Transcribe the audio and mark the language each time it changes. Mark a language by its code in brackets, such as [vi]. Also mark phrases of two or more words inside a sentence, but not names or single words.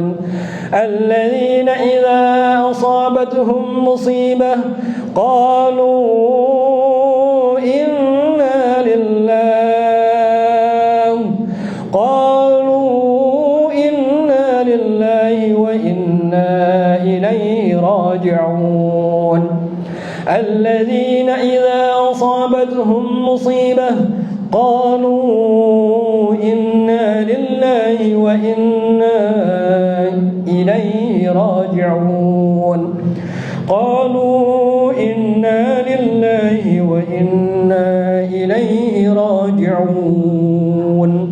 [ar] الذين إذا أصابتهم مصيبة قالوا إنا لله وإنا إليه راجعون. الذين إذا أصابتهم مصيبة قالوا إنا لله وإنا إليه راجعون. قالوا إنا لله وإنا إليه راجعون.